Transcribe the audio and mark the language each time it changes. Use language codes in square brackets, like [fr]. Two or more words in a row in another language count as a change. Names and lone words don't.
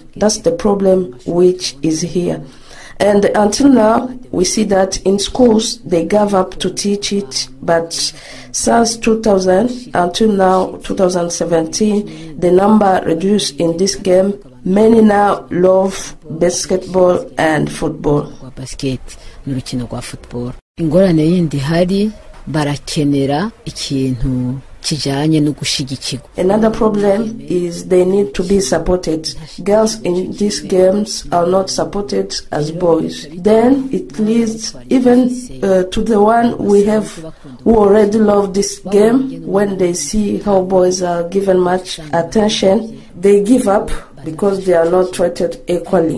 [en] That's the problem which is here. And until now, we see that in schools, they gave up to teach it, but since 2000 until now, 2017, the number reduced in this game. Many now love basketball and football. [rn] Ingorane yindi hari barakenera ikintu kijanye no gushigikirwa. [en] Another problem is they need to be supported. Girls in these games are not supported as boys. Then it leads even to the one we have who already love this game. When they see how boys are given much attention, they give up because they are not treated equally.